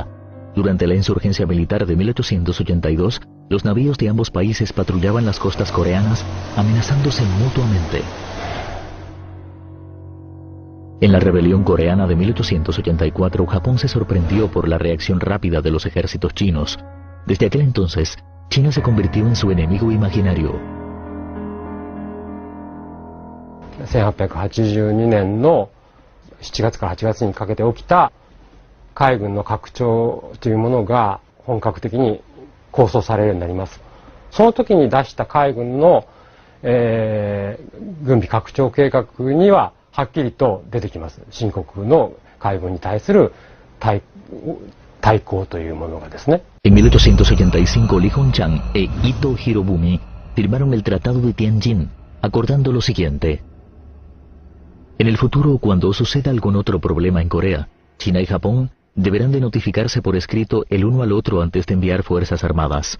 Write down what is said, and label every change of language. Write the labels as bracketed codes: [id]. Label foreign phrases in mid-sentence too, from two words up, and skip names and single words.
[es] Durante la insurgencia militar de 1882, los navíos de ambos países patrullaban las costas coreanas, amenazándose mutuamente. En la rebelión coreana de 1884, Japón se sorprendió por la reacción rápida de los ejércitos chinos. Desde aquel entonces, China se convirtió en su enemigo imaginario. [ja] 1882 年の7月から8月にかけて起きた海軍の拡張というものが本格的に構想されるようになります。その時に出した海軍の、軍備拡張計画にははっきりと出てきます。新国の海軍に対する対抗というものがですね。 [es] En 1885, Li Hongchang e Ito Hirobumi firmaron el Tratado de Tianjin, acordando lo siguiente. En el futuro, cuando suceda algún otro problema en Corea, China y Japón deberán de notificarse por escrito el uno al otro antes de enviar fuerzas armadas.